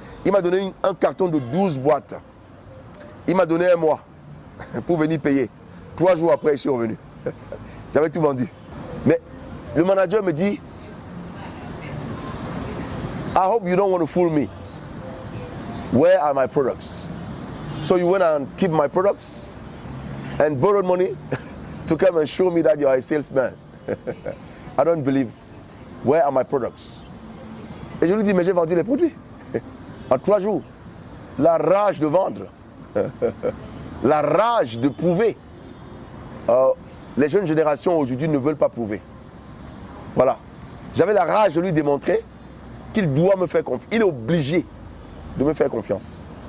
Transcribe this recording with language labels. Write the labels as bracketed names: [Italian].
[French] Il m'a donné un carton de 12 boîtes. Il m'a donné un mois pour venir payer. 3 jours après, je suis revenu. J'avais tout vendu. Mais le manager me dit, [English] I hope you don't want to fool me. Where are my products? So you went and keep my products and borrowed money to come and show me that you are a salesman. I don't believe. Where are my products? [French] Et je lui dis, mais j'ai vendu les produits. En 3 jours. La rage de vendre. La rage de prouver. Les jeunes générations aujourd'hui ne veulent pas prouver. Voilà. J'avais la rage de lui démontrer qu'il doit me faire confiance. Il est obligé de me faire confiance.